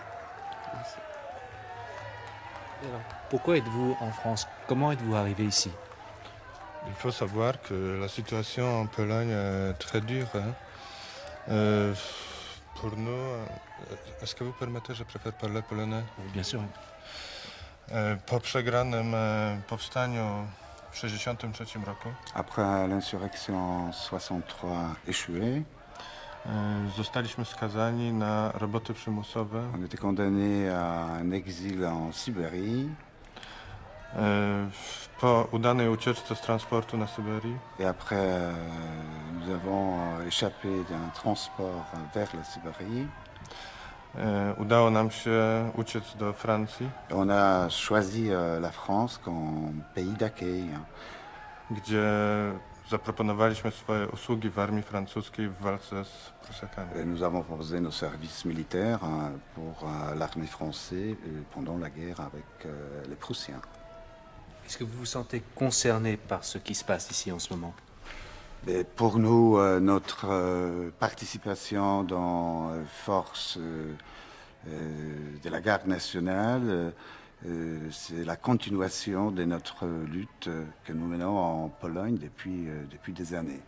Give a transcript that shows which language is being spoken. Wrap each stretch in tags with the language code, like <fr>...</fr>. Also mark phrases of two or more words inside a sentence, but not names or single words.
<fr>Pourquoi êtes-vous en France? Comment êtes-vous arrivé ici? Il faut savoir que la situation en Pologne est très dure. Pour nous, est-ce que vous permettez, je préfère parler polonais? Bien sûr.</fr> <pl>Po przegranym powstaniu w 1963 roku.</pl> <fr>Après l'insurrection 63 échouée,</fr> <pl>zostaliśmy skazani na roboty przymusowe.</pl> <fr>On était condamné à un exil en Sibérie.</fr> <pl>Po udanej ucieczce z transportu na Syberii.</pl> <fr>Et après, nous avons échappé d'un transport vers la Sibérie.</fr> <pl>Udało nam się uciec do Francji.</pl> <fr>On a choisi la France comme pays d'accueil.</fr> <pl>Gdzie zaproponowaliśmy swoje usługi w armii francuskiej w walce z Prusiakami.</pl> <fr>Nous avons proposé nos services militaires pour l'armée française pendant la guerre avec les Prussiens. Est-ce que vous vous sentez concerné par ce qui se passe ici en ce moment? Mais pour nous, notre participation dans force de la garde nationale, c'est la continuation de notre lutte que nous menons en Pologne depuis des années.</fr>